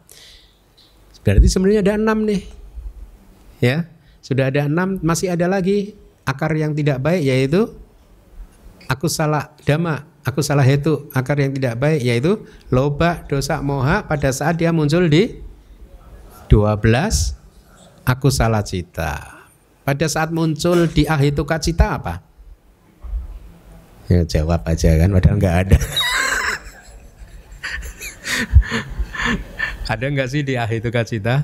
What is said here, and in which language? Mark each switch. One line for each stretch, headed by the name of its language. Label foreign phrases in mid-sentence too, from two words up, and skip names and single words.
Indonesian: Berarti sebenarnya ada 6 nih. Ya, sudah ada 6, masih ada lagi akar yang tidak baik yaitu
Pali: akusala dhamma, akusala hetu,
Indonesian: akar yang tidak baik yaitu
Pali: loba, dosa, moha
Indonesian: pada saat dia muncul di 12
Pali: akusala cita.
Indonesian: Pada saat muncul di
Pali: ahituka cita
Indonesian: apa? Ya jawab aja kan, padahal nggak ada. Ada nggak sih di
Pali: ahituka cita?